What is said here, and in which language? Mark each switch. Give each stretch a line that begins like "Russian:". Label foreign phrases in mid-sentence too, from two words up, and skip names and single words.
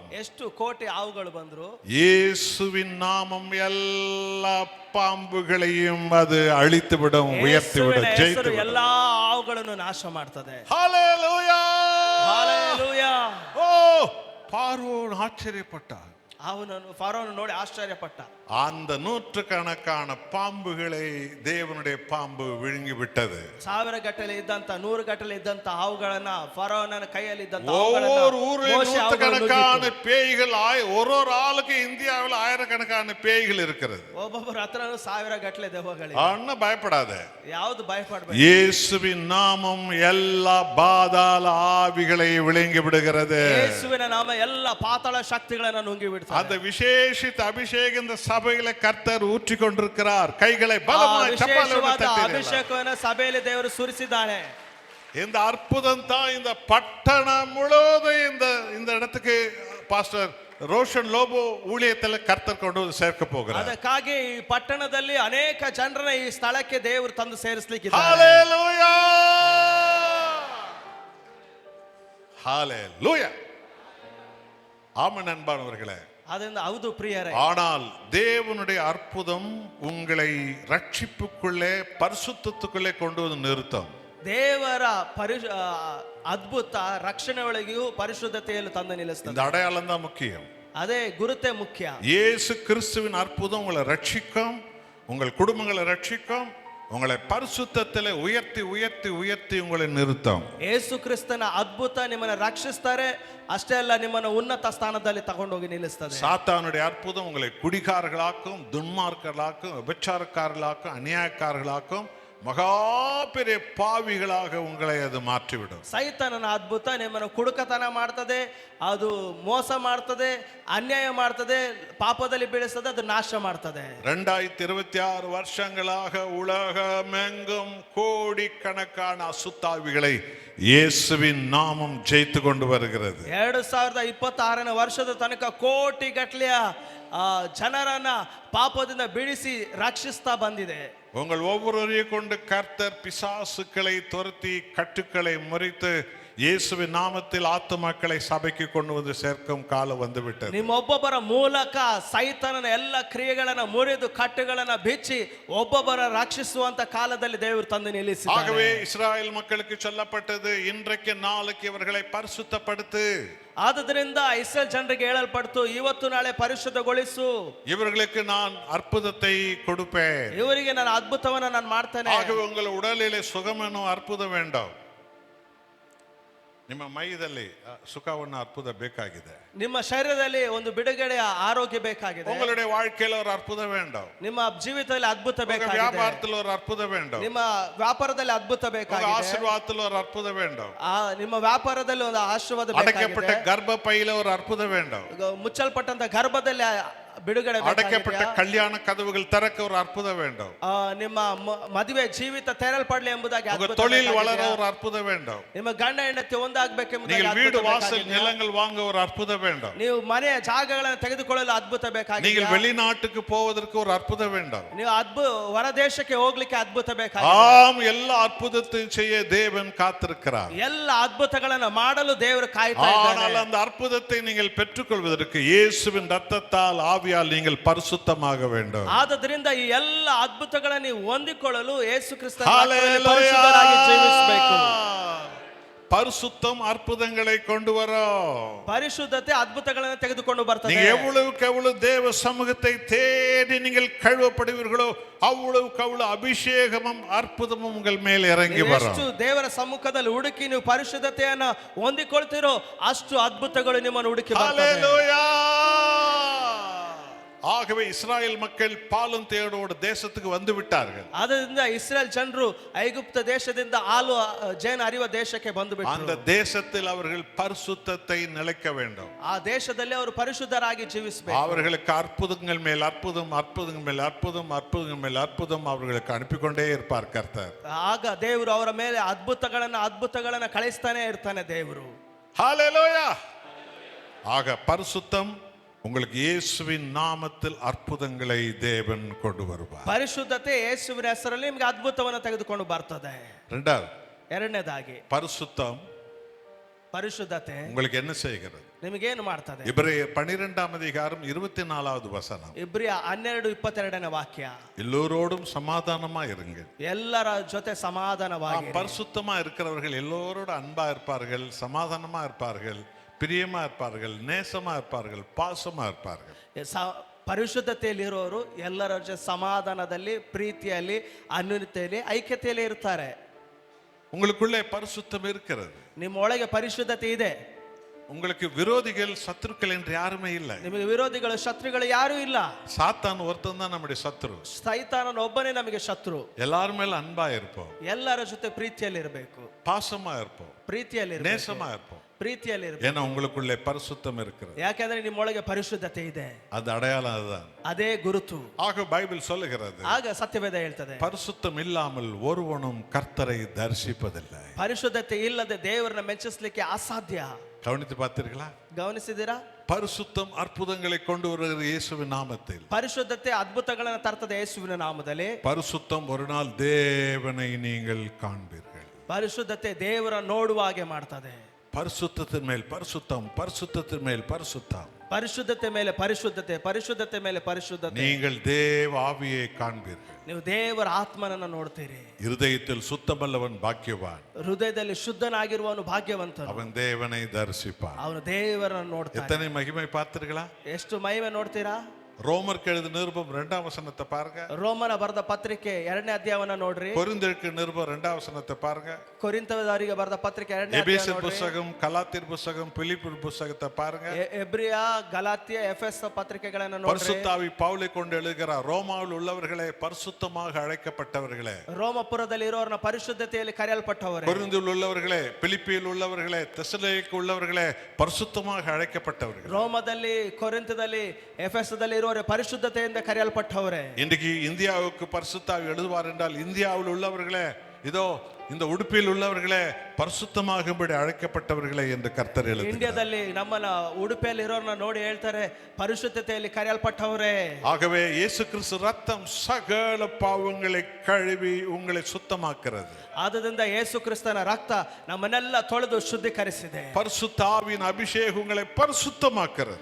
Kannada: ಎಷ್ಟು ಕೋಟಿ ಹಾವುಗಳು ಬಂದ್ರು,
Tamil: இயேசுவின் நாமம் எல்லா பாம்புகளையும் அது அழித்துவிடும், உயர்த்திவிடும், ஜெயித்துவிடும்.
Kannada: ಎಲ್ಲಾ ಹಾವುಗಳನ್ನು ನಾಶ ಮಾಡ್ತದೆ.
Tamil: ஹalleluya. ஹalleluya. ஓ, பார்வோன் ஆச்சரியப்பட்டார்.
Kannada: ಅವನನ್ನು ಫರೋನ್ ನೋಡಿ ಆಶ್ಚರ್ಯಪಟ್ಟ.
Tamil: அந்த நூற்றுக்கணக்கான பாம்புகளை தேவனுடைய பாம்பு விழுங்கி விட்டது.
Kannada: 1000 ಗಟ್ಟಲೆ ಇದ್ದಂತ 100 ಗಟ್ಟಲೆ ಇದ್ದಂತ ಹಾವುಗಳನ್ನ ಫರೋನನ ಕೈಯಲ್ಲಿ ಇದ್ದಂತ
Tamil: ஒவ்வொரு ஊரிலும் நூற்றுக்கணக்கான பேய்கள், ஒரு ஆளுக்கு இந்தியாவில் ஆயிரக்கணக்கான பேய்கள் இருக்கிறது.
Kannada: ಒಬ್ಬೊಬ್ಬರ ಹತ್ರನೂ 1000 ಗಟ್ಟಲೆ ದೆವ್ವಗಳಿವೆ. ಅಣ್ಣ ಭಯಪடாத. ಯಾವುದು ಭಯಪಡಬೇಡ.
Tamil: இயேசுவின் நாமம் எல்லா பாதாள ஆவிகளை விழுங்கி விடுகிறது.
Kannada: ಯೇಸುವಿನ ನಾಮ ಎಲ್ಲ ಪಾತಾಳ ಶಕ್ತಿಗಳನ್ನು ನುಂಗಿ ಬಿಡುತ್ತದೆ.
Tamil: அந்த விசேஷித்த அபிஷேகம் இந்த சபையில கர்த்தர் ஊற்றி கொண்டிருக்கிறார். கைகளை பலமாய் சப்பாளோடு தட்டி.
Kannada: ಅಭಿಷೇಕವನ್ನು ಸಭೆಯಲ್ಲಿ ದೇವರು ಸುರಿಸಿದ್ದಾನೆ.
Tamil: இந்த அற்புதம் தான் இந்த பட்டணம் முழுவதும் இந்த இடத்துக்கு பாஸ்டர் ரோஷன் லோபோ ஊழியத்தில் கர்த்தர் கொண்டு சேர்க்க போகிறார்.
Kannada: ಅದಕ್ಕಾಗಿ ಈ ಪಟ್ಟಣದಲ್ಲಿ ಅನೇಕ ಜನರನ್ನ ಈ ಸ್ಥಳಕ್ಕೆ ದೇವರು ತಂದು ಸೇರಿಸಲಿಕ್ಕಿದ್ದಾರೆ.
Tamil: ஹalleluya. ஹalleluya. ஆமென் அன்பானவர்களே.
Kannada: ಅದರಿಂದ ಹೌದು ಪ್ರಿಯರೇ.
Tamil: ஆனால் தேவனுடைய அற்புதம் உங்களை ரட்சிப்புக்குள்ளே பரிசுத்தத்துக்குள்ளே கொண்டு வந்து நிறுத்தும்.
Kannada: ದೇವರ ಅದ್ಭುತ ರಕ್ಷಣೆ ಒಳಗೆಯೂ ಪರಿಶುದ್ಧತೆಯಲ್ಲಿ ತಂದು ನಿಲ್ಲಿಸ್ತದೆ.
Tamil: இந்த அடையாளம் தான் முக்கியம்.
Kannada: ಅದೇ ಗುರುತೇ ಮುಖ್ಯ.
Tamil: இயேசு கிறிஸ்துவின் அற்புதம் உங்களை ரட்சிக்கும், உங்கள் குடும்பங்களை ரட்சிக்கும், உங்களை பரிசுத்தத்திலே உயர்த்தி உயர்த்தி உயர்த்தி உங்களை நிறுத்தும்.
Kannada: ಯೇಸು ಕ್ರಿಸ್ತನ ಅದ್ಭುತ ನಿಮ್ಮನ್ನು ರಕ್ಷಿಸ್ತಾರೆ, ಅಷ್ಟೇ ಅಲ್ಲ ನಿಮ್ಮನ್ನು ಉನ್ನತ ಸ್ಥಾನದಲ್ಲಿ ತಗೊಂಡೋಗಿ ನಿಲ್ಲಿಸ್ತದೆ.
Tamil: சாத்தானுடைய அற்புதம் உங்களை குடிகாரர்களாக்கும், துன்மார்க்கர்களாக்கும், விபச்சாரக்காரர்களாக்கும், அநியாயக்காரர்களாக்கும், மகா பெரிய பாவிகளாக உங்களை அது மாற்றிவிடும்.
Kannada: ಸೈತಾನನ ಅದ್ಭುತ ನಿಮ್ಮನ್ನು ಕುಡುಕತನ ಮಾಡ್ತದೆ, ಅದು ಮೋಸ ಮಾಡ್ತದೆ, ಅನ್ಯಾಯ ಮಾಡ್ತದೆ, ಪಾಪದಲ್ಲಿ ಬೀಳಿಸ್ತದೆ, ಅದು ನಾಶ ಮಾಡ್ತದೆ.
Tamil: 2026 வருஷங்களாக உலகமெங்கும் கோடிக்கணக்கான அசுத்தாவிகளை இயேசுவின் நாமம் ஜெயித்து கொண்டு வருகிறது.
Kannada: 2026ನೇ ವರ್ಷದ ತನಕ ಕೋಟಿ ಗಟ್ಟಲೆಯ ಜನರನ್ನ ಪಾಪದಿಂದ ಬಿಡಿಸಿ ರಕ್ಷಿಸ್ತಾ ಬಂದಿದೆ.
Tamil: உங்கள் ஒவ்வொருவரையும் கொண்டு கர்த்தர் பிசாசுக்களை துரத்தி கட்டுக்களை முறித்து இயேசுவின் நாமத்தில் ஆத்துமாக்களை சபைக்கு கொண்டு வந்து சேர்க்கும் காலம் வந்து விட்டது.
Kannada: ನಿಮ್ಮೊಬ್ಬೊಬ್ಬರ ಮೂಲಕ ಸೈತಾನನ ಎಲ್ಲ ಕ್ರಿಯೆಗಳನ್ನ ಮುರಿದು ಕಟ್ಟುಗಳನ್ನ ಬಿಚ್ಚಿ ಒಬ್ಬೊಬ್ಬರ ರಕ್ಷಿಸುವಂತ ಕಾಲದಲ್ಲಿ ದೇವರು ತಂದು ನಿಲ್ಲಿಸಿದ್ದಾರೆ.
Tamil: ஆகவே இஸ்ராயேல் மக்களுக்கு சொல்லப்பட்டது, இன்றைக்கு நாளைக்கு இவர்களை பரிசுத்தப்படுத்து.
Kannada: ಆದುದರಿಂದ ಇಸ್ರೇಲ್ ಜನರಿಗೆ ಹೇಳಲ್ಪಡ್ತು, ಇವತ್ತು ನಾಳೆ ಪರಿಶುದ್ಧಗೊಳಿಸು,
Tamil: இவர்களுக்கு நான் அற்புதத்தை கொடுப்பேன்.
Kannada: ಇವರಿಗೆ ನಾನು ಅದ್ಭುತವನ್ನ ನಾನು ಮಾಡ್ತೇನೆ.
Tamil: ஆகவே உங்கள் உடலிலே சுகமென்னோ அற்புதம் வேண்டாம்.
Kannada: ನಿಮ್ಮ ಮೈದಲ್ಲಿ ಸುಖವನ್ನು ಅற்பುತ ಬೇಕಾಗಿದೆ. ನಿಮ್ಮ ಶರೀರದಲ್ಲಿ ಒಂದು ಬಿಡುಗಡೆಯ ಆರೋಗ್ಯ ಬೇಕಾಗಿದೆ.
Tamil: உங்களுடைய வாழ்க்கையில ஒரு அற்புதம் வேண்டாம்.
Kannada: ನಿಮ್ಮ ಜೀವಿತದಲ್ಲಿ ಅದ್ಭುತ ಬೇಕಾಗಿದೆ.
Tamil: ವ್ಯಾಪಾರದಲ್ಲಿ ஒரு ಅற்புதம் வேண்டாம்.
Kannada: ನಿಮ್ಮ ವ್ಯಾಪಾರದಲ್ಲಿ ಅದ್ಭುತ ಬೇಕಾಗಿದೆ.
Tamil: ஆசீர்வாதத்தில் ஒரு அற்புதம் வேண்டாம்.
Kannada: ನಿಮ್ಮ ವ್ಯಾಪಾರದಲ್ಲಿ ಒಂದು ಆಶೀರ್ವಾದ
Tamil: அடைக்கப்பட்ட கர்ப்பப்பையில ஒரு அற்புதம் வேண்டாம்.
Kannada: ಮುಚ್ಚಲ್ಪಟ್ಟಂತ ಗರ್ಭದಲ್ಲಿ ಬಿಡುಗಡೆ
Tamil: அடைக்கப்பட்ட கல்யாಣ கதவுகள் திறக்க ஒரு அற்புதம் வேண்டும்.
Kannada: ನಿಮ್ಮ ಮದುವೆ ಜೀವಿತ ತೆರಲ್ಪಡಲಿ ಎಂಬುದಾಗಿ
Tamil: உங்க தொழில் வளர ஒரு அற்புதம் வேண்டும்.
Kannada: ನಿಮ್ಮ ಗಂಡ ಹೆಂಡತಿ ಒಂದಾಗಬೇಕೆಂಬುದಾಗಿ
Tamil: நீங்கள் வீடு வாசல் நிலங்கள் வாங்க ஒரு அற்புதம் வேண்டும்.
Kannada: ನೀವು ಮನೆಯ ಜಾಗಗಳನ್ನು ತೆಗೆದುಕೊಳ್ಳಲು ಅದ್ಭುತ ಬೇಕಾಗಿದೆ.
Tamil: நீங்கள் வெளிநாட்டுக்கு போவதற்கு ஒரு அற்புதம் வேண்டும்.
Kannada: ನೀವು ಹೊರ ದೇಶಕ್ಕೆ ಹೋಗ್ಲಿಕ್ಕೆ ಅದ್ಭುತ ಬೇಕಾಗಿದೆ.
Tamil: ஆம், எல்லா அற்புதத்தையும் செய்ய தேவன் காத்திருக்கிறார்.
Kannada: ಎಲ್ಲ ಅದ್ಭುತಗಳನ್ನು ಮಾಡಲು ದೇವರು ಕಾಯ್ತಾ ಇದ್ದಾನೆ.
Tamil: ஆனால் அந்த அற்புதத்தை நீங்கள் பெற்றுக்கொள்வதற்கு இயேசுவின் இரத்தத்தால் ஆவியால் நீங்கள் பரிசுத்தமாக வேண்டும்.
Kannada: ಆದ್ದರಿಂದ ಈ ಎಲ್ಲ ಅದ್ಭುತಗಳನ್ನು ನೀವು ಹೊಂದಿಕೊಳ್ಳಲು ಯೇಸು ಕ್ರಿಸ್ತನ
Tamil: ஹல்லேலூயா.
Kannada: ಪರಿಶುದ್ಧರಾಗಿ ಜೀವಿಸಬೇಕು.
Tamil: பரிசுத்தம் அற்புதங்களை கொண்டு வரும்.
Kannada: ಪರಿಶುದ್ಧತೆ ಅದ್ಭುತಗಳನ್ನು ತೆಗೆದುಕೊಂಡು ಬರ್ತದೆ.
Tamil: நீங்க எவ்வளவுக்கு எவ்வளவு தேவ சமூகத்தை தேடி நீங்கள் கழுவப்படுவீர்களோ அவ்வளவுக்கு அவ்வளவு அபிஷேகமும் அற்புதமும் உங்கள் மேல் இறங்கி வரும்.
Kannada: ಎಷ್ಟು ದೇವರ ಸಮ್ಮುಖದಲ್ಲಿ ಹುಡುಕಿ ನೀವು ಪರಿಶುದ್ಧತೆಯನ್ನು ಹೊಂದಿಕೊಳ್ತೀರೋ ಅಷ್ಟು ಅದ್ಭುತಗಳು ನಿಮ್ಮನ್ನು ಹುಡುಕಿ ಬರ್ತದೆ.
Tamil: ஹல்லேலூயா. ஆகவே இஸ்ராயேல் மக்கள் பாலும் தேடோடு தேசத்துக்கு வந்து விட்டார்கள்.
Kannada: ಆದ್ದರಿಂದ ಇಸ್ರೇಲ್ ಜನರು ಐಗುಪ್ತ ದೇಶದಿಂದ ಹಾಲು ಜೇನು ಹರಿಯುವ ದೇಶಕ್ಕೆ ಬಂದು ಬಿಟ್ಟರು.
Tamil: அந்த தேசத்தில் அவர்கள் பரிசுத்தத்தை நிலைக்க வேண்டும்.
Kannada: ಆ ದೇಶದಲ್ಲಿ ಅವರು ಪರಿಶುದ್ಧರಾಗಿ ಜೀವಿಸಬೇಕು.
Tamil: அவர்களுக்கு அற்புதங்கள் மேல் அற்புதம், அற்புதங்கள் மேல் அற்புதம், அற்புதங்கள் மேல் அற்புதம் அவர்களுக்கு அனுப்பிக்கொண்டே இருப்பார் கர்த்தர்.
Kannada: ಆಗ ದೇವರು ಅವರ ಮೇಲೆ ಅದ್ಭುತಗಳನ್ನ ಕಳಿಸ್ತಾನೆ ಇರ್ತಾನೆ ದೇವರು.
Tamil: ஹல்லேலூயா. ஆக பரிசுத்தம் உங்களுக்கு இயேசுவின் நாமத்தில் அற்புதங்களை தேவன் கொண்டு வருவார்.
Kannada: ಪರಿಶುದ್ಧತೆ ಯೇಸುವಿನ ಹೆಸರಲ್ಲಿ ನಿಮಗೆ ಅದ್ಭುತವನ್ನು ತೆಗೆದುಕೊಂಡು ಬರ್ತದೆ. ಎರಡನೇದಾಗಿ
Tamil: பரிசுத்தம்
Kannada: ಪರಿಶುದ್ಧತೆ
Tamil: உங்களுக்கு என்ன செய்கிறது?
Kannada: ನಿಮಗೇನು ಮಾಡ್ತದೆ?
Tamil: எபிரேயர் 12ஆம் அதிகாரம் 24வது வசனம்.
Kannada: ಇಬ್ರಿಯ 12:22ನೇ ವಾಕ್ಯ.
Tamil: எல்லோரோடும் சமாதானமா இருங்க.
Kannada: ಎಲ್ಲರ ಜೊತೆ ಸಮಾಧಾನವಾಗಿ.
Tamil: பரிசுத்தமா இருக்கிறவர்கள் எல்லோரோட அன்பா இருப்பார்கள், சமாதானமா இருப்பார்கள், பிரியமா இருப்பார்கள், நேசமா இருப்பார்கள், பாசமா இருப்பார்கள்.
Kannada: ಪರಿಶುದ್ಧತೆಯಲ್ಲಿರೋರು ಎಲ್ಲರ ಜೊತೆ ಸಮಾಧಾನದಲ್ಲಿ, ಪ್ರೀತಿಯಲ್ಲಿ, ಅನ್ಯೋನ್ಯತೆಯಲ್ಲಿ, ಐಕ್ಯತೆಯಲ್ಲಿ ಇರ್ತಾರೆ.
Tamil: உங்களுக்குள்ளே பரிசுத்தம் இருக்கிறது.
Kannada: ನಿಮ್ಮ ಒಳಗೆ ಪರಿಶುದ್ಧತೆ ಇದೆ.
Tamil: உங்களுக்கு விரோதிகள் சத்துருக்கள் என்று யாருமே இல்லை.
Kannada: ನಿಮಗೆ ವಿರೋಧಿಗಳು ಶತ್ರುಗಳು ಯಾರೂ ಇಲ್ಲ.
Tamil: சாத்தான் ஒருத்தன் தான் நம்முடைய சத்ரு.
Kannada: ಸೈತಾನನ ಒಬ್ಬನೇ ನಮಗೆ ಶತ್ರು.
Tamil: எல்லாரும் மேல அன்பா இருப்போம்,
Kannada: ಎಲ್ಲರ ಜೊತೆ ಪ್ರೀತಿಯಲ್ಲಿ ಇರಬೇಕು,
Tamil: பாசமா இருப்போம்,
Kannada: ಪ್ರೀತಿಯಲ್ಲಿ
Tamil: நேசமா இருப்போம்.
Kannada: ಪ್ರೀತಿಯಲ್ಲಿ ಇರಬೇಕು.
Tamil: ஏன்னா உங்களுக்குள்ளே பரிசுத்தம் இருக்கிறது.
Kannada: ಯಾಕಂದ್ರೆ ನಿಮ್ಮೊಳಗೆ ಪರಿಶುದ್ಧತೆ ಇದೆ.
Tamil: அது அடையாளம் அதுதான்.
Kannada: ಅದೇ ಗುರುತು.
Tamil: ஆக பைபிள் சொல்லுகிறது,
Kannada: ಆಗ ಸತ್ಯವೇದ ಹೇಳ್ತದೆ,
Tamil: பரிசுத்தம் இல்லாமல் ஒருவனும் கர்த்தரை தரிசிப்பதில்லை.
Kannada: ಪರಿಶುದ್ಧತೆ ಇಲ್ಲದೆ ದೇವರನ್ನ ಮೆಚ್ಚಿಸಲಿಕ್ಕೆ ಅಸಾಧ್ಯ.
Tamil: கவனித்து பார்த்தீர்களா?
Kannada: ಗಮನಿಸಿದ್ದೀರಾ?
Tamil: பரிசுத்தம் அற்புதங்களை கொண்டு வருகிற இயேசுவின் நாமத்தில்.
Kannada: ಪರಿಶುದ್ಧತೆ ಅದ್ಭುತಗಳನ್ನು ತರ್ತದೆ ಯೇಸುವಿನ ನಾಮದಲ್ಲಿ.
Tamil: பரிசுத்தம் ஒரு நாள் தேவனை நீங்கள் காண்பீர்கள்.
Kannada: ಪರಿಶುದ್ಧತೆ ದೇವರ ನೋಡುವ ಹಾಗೆ ಮಾಡ್ತದೆ.
Tamil: பரிசுத்தத்தின் மேல் பரிசுத்தம், பரிசுத்தத்தின் மேல் பரிசுத்தம்.
Kannada: ಪರಿಶುದ್ಧತೆ ಮೇಲೆ ಪರಿಶುದ್ಧತೆ, ಪರಿಶುದ್ಧತೆ ಮೇಲೆ ಪರಿಶುದ್ಧತೆ.
Tamil: நீங்கள் தேவ ஆவியை காண்பீர்கள்.
Kannada: ನೀವು ದೇವರ ಆತ್ಮನನ್ನ ನೋಡ್ತೀರಿ.
Tamil: இருதயத்தில் சுத்தமல்லவன் பாக்கியவான்,
Kannada: ಹೃದಯದಲ್ಲಿ ಶುದ್ಧನಾಗಿರುವವನು ಭಾಗ್ಯವಂತನು.
Tamil: அவன் தேவனை தரிசிப்பான்.
Kannada: ಅವನು ದೇವರನ್ನು ನೋಡ್ತಾನೆ.
Tamil: எத்தனை மகிமை பார்த்தீர்களா?
Kannada: ಎಷ್ಟು ಮಹಿಮೆ ನೋಡ್ತೀರಾ?
Tamil: ரோமருக்கு எழுதின நிருபம் 2ஆம் வசனத்தை பாருங்க.
Kannada: ರೋಮನ ಬರೆದ ಪತ್ರಿಕೆ 2ನೇ ಅಧ್ಯಾಯವನ್ನ ನೋಡ್ರಿ.
Tamil: கொரிந்தியருக்கு நிருபம் 2ஆம் வசனத்தை பாருங்க.
Kannada: ಕೊರಿಂಥದವರಿಗೆ ಬರೆದ ಪತ್ರಿಕೆ 2ನೇ ಅಧ್ಯಾಯ
Tamil: எபேசியர்
Kannada: ನೋಡ್ರಿ.
Tamil: புத்தகம், கலாத்தியர் புத்தகம், பிலிப்பியர் புத்தகத்தை பாருங்க.
Kannada: ಎಬ್ರಿಯ, ಗಲಾತ್ಯ, ಎಫೆಸ ಪತ್ರಿಕೆಗಳನ್ನು ನೋಡ್ರಿ.
Tamil: பரிசுத்த ஆவி பவுலை கொண்டு எழுதுகிறார், ரோமாவில் உள்ளவர்களே பரிசுத்தமாக அழைக்கப்பட்டவர்களே,
Kannada: ರೋಮಪುರದಲ್ಲಿ ಇರೋರನ್ನ ಪರಿಶುದ್ಧತೆಯಲ್ಲಿ ಕರೆಯಲ್ಪಟ್ಟವರೇ,
Tamil: கொரிந்தியில் உள்ளவர்களே, பிலிப்பியில் உள்ளவர்களே, தெசலோனிக்கேயில் உள்ளவர்களே பரிசுத்தமாக அழைக்கப்பட்டவர்கள்.
Kannada: ರೋಮದಲ್ಲಿ, ಕೊರಿಂಥದಲ್ಲಿ, ಎಫೆಸದಲ್ಲಿ ಇರೋರೆ ಪರಿಶುದ್ಧತೆಯಿಂದ ಕರೆಯಲ್ಪಟ್ಟವರೇ.
Tamil: இன்றைக்கு இந்தியாவுக்கு பரிசுத்த ஆவி எழுதுவார் என்றால் இந்தியாவில் உள்ளவர்களே இதோ இந்த ಉಡುಪಿಯಲ್ಲಿ உள்ளவர்களே பரிசுத்தமாகும்படி அழைக்கப்பட்டவர்களே என்று கர்த்தர் எழுதுகிறார்.
Kannada: ಇಂಡಿಯಾದಲ್ಲಿ ನಮ್ಮನ್ನ ಉಡುಪಿಯಲ್ಲಿ ಇರೋರ್ನ ನೋಡಿ ಹೇಳ್ತಾರೆ ಪರಿಶುದ್ಧತೆಯಲ್ಲಿ ಕರೆಯಲ್ಪಟ್ಟವರೇ.
Tamil: ஆகவே இயேசு கிறிஸ்து ரத்தம் சகல பாவங்களை கழுவி உங்களை சுத்தமாக்குறது.
Kannada: ಆದ್ದರಿಂದ ಯೇಸು ಕ್ರಿಸ್ತನ ರಕ್ತ ನಮ್ಮನ್ನೆಲ್ಲ ತೊಳೆದು ಶುದ್ಧೀಕರಿಸಿದೆ.
Tamil: பரிசுத்த ஆவியின் அபிஷேகம் உங்களை பரிசுத்தமாக்குறது.